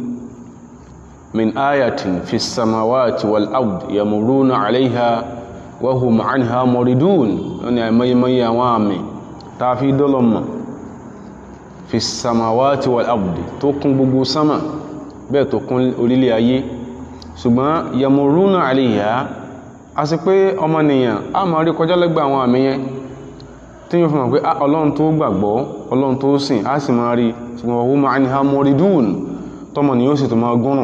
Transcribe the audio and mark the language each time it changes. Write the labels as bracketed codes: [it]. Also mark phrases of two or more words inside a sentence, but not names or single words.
[ar] من آية في السماوات والأرض يمرون عليها وهم عنها معرضون [yo] ní àìmọye àwọn àmì tá a fi dọ́lọ́mọ̀ [ar] في السماوات والأرض [yo] tó kún gbogbo sama bẹ́ẹ̀ tó kún orílẹ̀ ayé ṣùgbọ́n [ar] يمرون عليها [yo] a sì pé ọmọnìyàn a máa rí kọjá lẹ́gbẹ̀ẹ́ àwọn àmì yẹn tí yóò fi mọ̀ pé Ọlọ́run tó gbàgbọ́ Ọlọ́run tó sìn a sì máa rí ṣùgbọ́n [ar] وهم عنها معرضون [yo] tọmọnìyàn ó sì tó máa gúnrùn